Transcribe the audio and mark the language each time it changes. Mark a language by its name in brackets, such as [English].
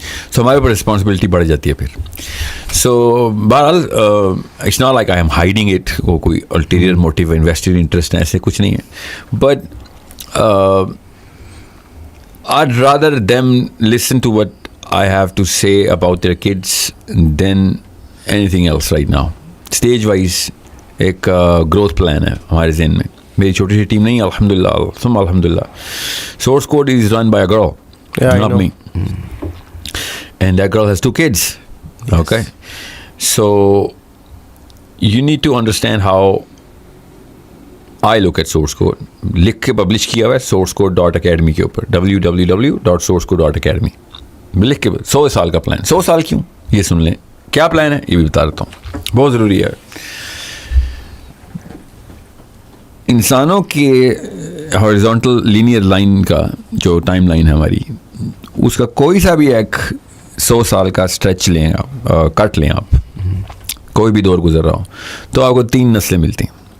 [Urdu] سو ہمارے اوپر رسپانسبلٹی بڑھ جاتی ہے پھر. سو بہرحال it's not like I am hiding it, وہ کوئی الٹیریئر موٹیو, انویسٹڈ انٹرسٹ ایسے کچھ نہیں ہے. [English] But I'd rather them listen to what I have to say about their kids than anything else right now. [Urdu] Stage wise ایک growth plan ہے ہمارے ذہن میں. میری چھوٹی سی ٹیم نہیں, الحمدللہ ثم الحمدللہ. Source code is run by a girl, not me. [English] And that girl has 2 kids. Yes. Okay. So you need to understand how I look at source code. [Urdu] لکھ کے پبلش کیا ہوا ہے sourcecode.academy کے اوپر, www.sourcecode.academy. لکھ کے 100 سال کا پلان. 100 سال کیوں, یہ سن لیں کیا پلان ہے, یہ بھی بتا دیتا ہوں, بہت ضروری ہے. انسانوں کے ہارزونٹل لینئر لائن کا جو ٹائم لائن ہے ہماری, اس کا کوئی سا بھی ایک 100 سال کا اسٹریچ لیں آپ, کٹ لیں آپ, کوئی بھی دور گزر رہا ہو, تو آپ کو 3 نسلیں ملتی ہیں.